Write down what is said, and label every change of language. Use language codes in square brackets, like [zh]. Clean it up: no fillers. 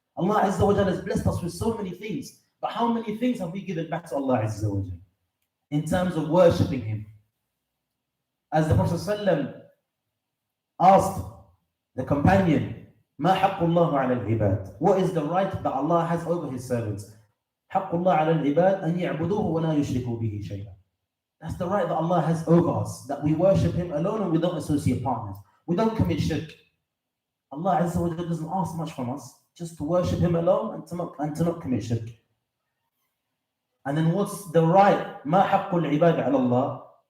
[en] Allah Azza wa Jal has blessed us with so many things, but how many things have we given back to Allah Azza wa Jal in terms of worshipping Him? As the Prophet ﷺ asked the companion, ما حق الله على العباد? What is the right that Allah has over His servants? [ar] حق الله على العباد أن يعبدوه ولا يشركوا به شيئا. [en] That's the right that Allah has over us, that we worship Him alone and we don't associate partners. We don't commit shirk. Allah Azza wa Jalla doesn't ask much from us, just to worship Him alone and to not commit shirk. And then what's the right? [ar] ما حق العباد على الله?